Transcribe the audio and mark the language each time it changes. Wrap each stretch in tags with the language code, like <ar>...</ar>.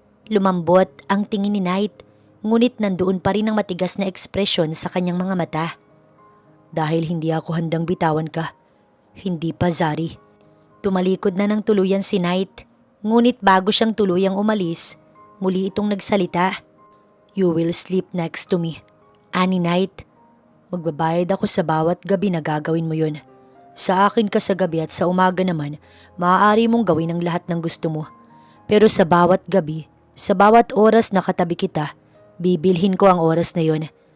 <tl>Lumambot ang tingin ni Knight, ngunit nandoon pa rin ang matigas na ekspresyon sa kanyang mga mata. Dahil hindi ako handang bitawan ka. Hindi pa, Zari. Tumalikod na ng tuluyan si Knight, ngunit bago siyang tuluyang umalis, muli itong nagsalita.</tl> <en>You will sleep next to me.</en> <tl>Ani Knight, magbabayad ako sa bawat gabi na gagawin mo yun. Sa akin ka sa gabi at sa umaga naman, maaari mong gawin ang lahat ng gusto mo. Pero sa bawat gabi, sa bawat oras na katabi kita, bibilhin ko ang oras na yun.</tl>